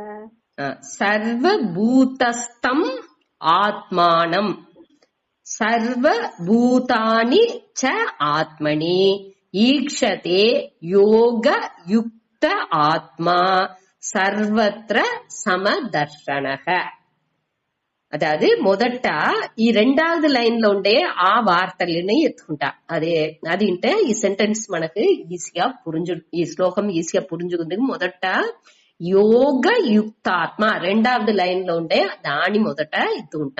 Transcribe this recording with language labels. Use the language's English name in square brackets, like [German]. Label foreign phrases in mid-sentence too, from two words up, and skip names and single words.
[Sanskrit] சர்வபூதஸ்தம் ஆத்மானம் சர்வபூதானி ச ஆத்மனி ஈக்ஷதே யோகயுக்த ஆத்மா சர்வத்ர சமதர்ஷனஹ. [Telugu] అదాది మొదట ఈ రెండవది లైన్ లో ఉండే ఆ వార్తలని ఎత్తుకుంటా అది అంటే ఈ సెంటెన్స్ మనకు ఈజీగా ఈ శ్లోకం ఈజీగా పురించుకుందుకు మొదట [Sanskrit] యోగ యుక్తాత్మ [Telugu] రెండవది లైన్ లో ఉండే దాని మొదట ఎత్తుకుంటాం.